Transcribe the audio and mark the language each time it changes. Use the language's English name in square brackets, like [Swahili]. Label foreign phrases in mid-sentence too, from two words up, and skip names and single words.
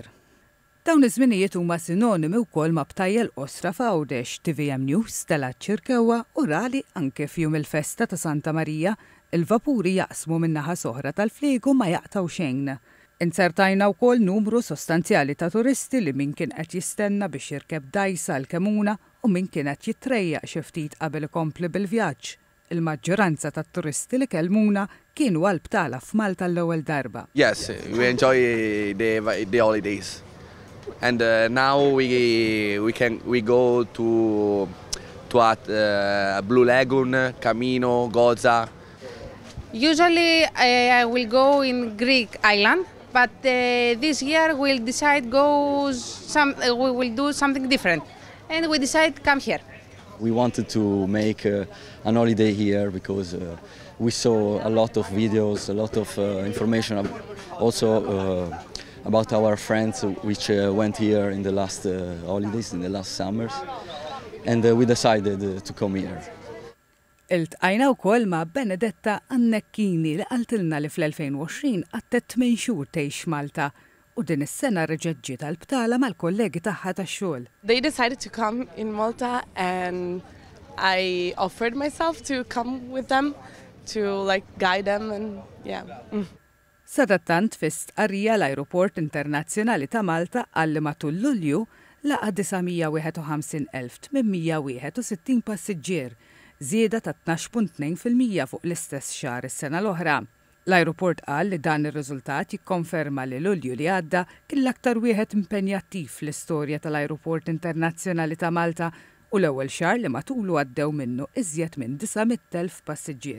[Maltese] Dawn iż-żminijiet huma sinonimi wkoll ma' btajjel qosra f'Għawdex, TVM News telat ċirkewwa u rali anke f'jum il-festa ta' Santa Marija, il-vapuri jaqsmu min-naħa soħra tal-Fliegu ma jaqtaw xejn. Insertajna wkoll numru sostanzjali ta' turisti li min kien qed jistenna biex jirkeb dajsa l-kemuna u min kien qed jitrejjaq xi ftit qabel ikompli bil-vjaġġ. Il-maġġoranza tat-turisti li kellmuna kienu għall-btala f'Malta l-ewwel darba. [English] Yes, we enjoy the holidays. And now we go to Blue Lagoon, Camino, Goza. Usually I will go in Greek island, but this year we'll decide we will do something different, and we decide to come here. We wanted to make an holiday here because we saw a lot of videos, a lot of information, also about our friends which went here in the last holidays, in the last summers, and we decided to come here. [Maltese] Iltqajna wkoll ma' Benedetta Annecchini li qaltilna li fl-2020 għattet minn xhur tgħix Malta u din is-sena reġgħet ġiet għall-btala mal-kollegi tagħha tax-xogħol. [English] They decided to come in Malta and I offered myself to come with them to guide them and yeah. [Maltese] Sadattant fi stqarrija l-Ajruport Internazzjonali ta' Malta għalli matul Lulju laqa' 951,861 passiġġier, żieda ta' 12.2% fuq l-istess xahar is-sena l-oħra. L-Ajruport qal li dan ir-riżultat jikkonferma li Lulju li għadda kien l-aktar wieħed impenjattiv fl-istorja tal-Ajruport Internazzjonali ta' Malta u l-ewwel xahar li matulu għaddew minnu iżjed minn 900,000 passiġġier.